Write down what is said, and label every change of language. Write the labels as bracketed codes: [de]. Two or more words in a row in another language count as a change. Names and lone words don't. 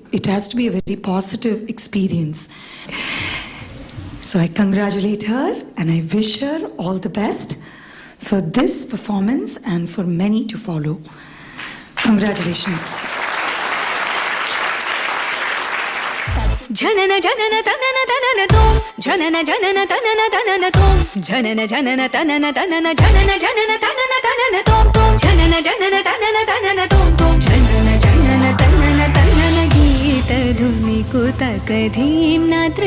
[en] It has to be a very positive experience. So I congratulate her and I wish her all the best for this performance and for many to follow. Congratulations. Janana janana tanana tanana tom, janana janana tanana tanana tom, janana janana tanana tanana janana janana tanana tanana tom tom, janana janana tanana tanana tom tom, janana janana tanana tanana geeta dhuni ko takadhim natr